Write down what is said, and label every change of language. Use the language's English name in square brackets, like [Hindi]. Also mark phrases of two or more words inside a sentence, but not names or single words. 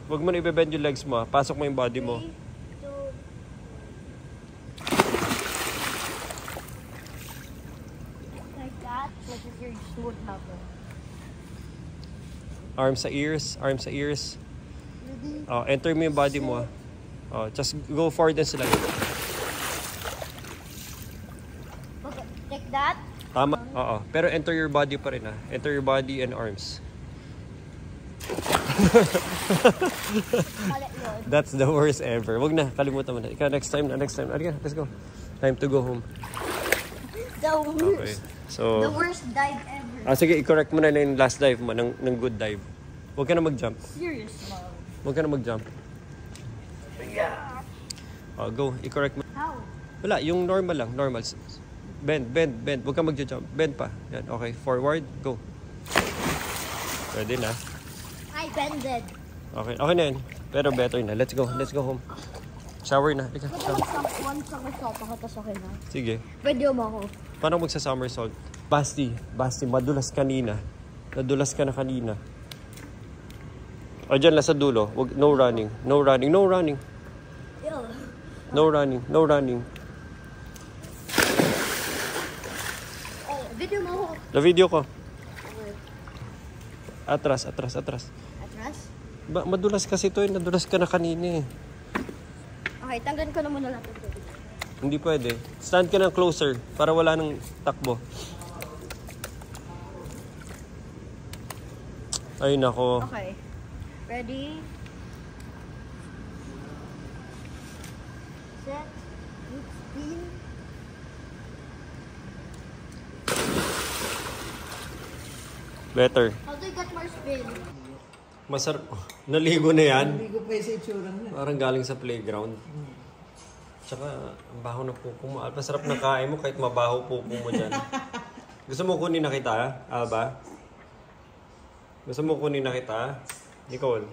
[Filipino] Huwag mo na i-bend yung legs mo. Pasok mo yung body mo. 3, 2. [English] Like that. Like if you're smooth happen. [Filipino] Arms sa ears. Enter mo yung body mo. [English] Just go forward and slide. Okay. Like that. [Filipino] Tama. Oo. Pero [English] enter your body [Filipino] pa rin ha. [English] Enter your body and arms. [Filipino] Mali yun. [English] That's the worst ever. [Filipino] Wag na. Kalimutan mo na. Ikaw [English] next time. [Filipino] Alika, [English] let's go. Time to go home. The Okay. worst. So, The worst dive ever. [Filipino] sige, i-correct mo na yung [English] last dive [Filipino] mo ng [English] good dive. [Filipino] Huwag ka na mag-jump. [English] Serious, mom. [Filipino] Huwag ka na mag-jump. Go. I-correct mo. [English] How? [Filipino] Wala. Yung normal lang. Normal. Bend. Huwag ka mag-jump. Bend pa. Yan. Okay. Forward. Go. Pwede na. [English] I bended. [Filipino] Okay na yan. Pero better na. [English] Let's go home. [Filipino] Shower na. Halika, Pwede shower. one somersault ako, tas okay na. Sige. Pwede mo ako. Paano magsa-somersault? Basti, madulas kanina. Nadulas ka na kanina. O, dyan lang sa dulo. [English] No running. Ew. No running. [Filipino] Oh, video mo ako. Na video ko. [English] Okay. [Filipino] Atras. Atras? Madulas kasi to eh. Nadulas ka na kanina eh. Okay, tanggalin ko na muna natin ito. Hindi pwede. Stand ka ng closer para wala nang takbo. Ay nako. [English] Okay. Ready? Set. Spin. Better. How do you get more spin? [Filipino] Masarap. Naligo na yan. Hindi ko pa sa itsura na. Parang galing sa playground. Tsaka, ang baho na pupo mo. Masarap na kain mo kahit mabaho pupo mo dyan. Gusto mo kunin na kita, Alba? Gusto mo kunin na kita? Nicole?